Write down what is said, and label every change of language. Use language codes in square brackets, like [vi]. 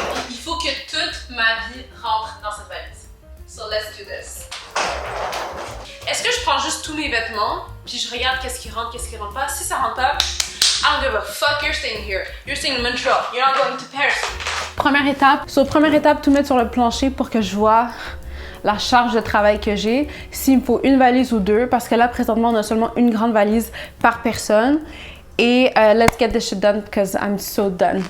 [fr] Il faut que toute ma vie rentre dans cette valise. [en] So let's do this. [fr] Est-ce que je prends juste tous mes vêtements, puis je regarde qu'est-ce qui rentre pas? Si ça rentre pas, [en] I don't give a fuck, you're staying here. You're staying in Montreal. You're not going to Paris. [fr] Première étape, tout mettre sur le plancher pour que je vois la charge de travail que j'ai. S'il me faut une valise ou deux, parce que là, présentement, on a seulement une grande valise par personne. [en] Et let's get this shit done, because I'm so done.